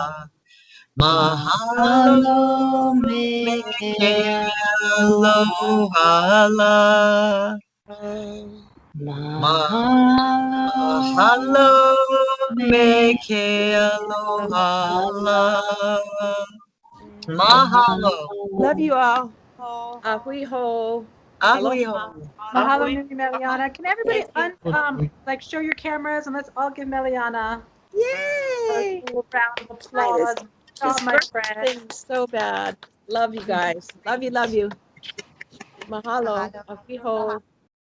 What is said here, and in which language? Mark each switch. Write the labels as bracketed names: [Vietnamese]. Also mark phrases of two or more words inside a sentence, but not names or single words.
[Hawaiian] Mahalo me ke aloha. Mahalo me ke aloha. Mahalo. [English] Love you all. [Hawaiian] Ahui ho. Ahui ho. Mahalo nui Meleanna. [English] Can everybody like show your cameras and let's all give Meleanna Yay! a round of applause. This my friend. so bad. Love you guys. Love you. [Hawaiian] Mahalo. Ahui ho.